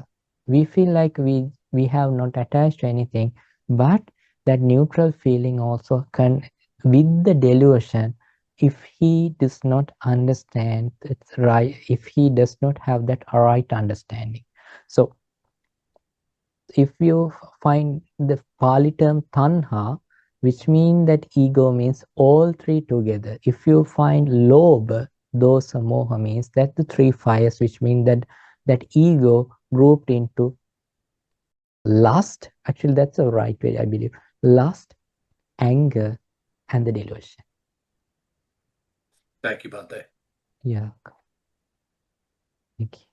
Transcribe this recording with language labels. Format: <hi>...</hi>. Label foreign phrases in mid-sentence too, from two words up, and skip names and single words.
<en>We feel like we have not attached to anything, but that neutral feeling also can, with the delusion, if he does not understand it's right, if he does not have that right understanding. So if you find the Pali term tanha, which means that ego means all three together. If you find</en> <pi>lobha, dosa, moha</pi> <en>means that the three fires, which mean that ego grouped into lust. Actually, that's the right way, I believe. Lust, anger, and the delusion. Thank you, Bhante. Yeah. Okay.</en>